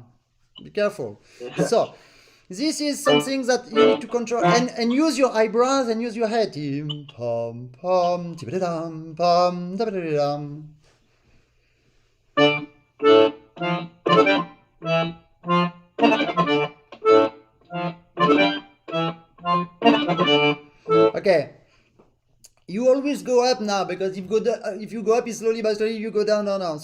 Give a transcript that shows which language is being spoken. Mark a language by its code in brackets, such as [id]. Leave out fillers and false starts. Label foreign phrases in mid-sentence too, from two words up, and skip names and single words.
[en] Be careful. So, this is something that you need to control and use your eyebrows and use your head. Pom, pom, tibadadam, pom, tabadadam. Okay. You always go up now because if you go up slowly by slowly, you go down.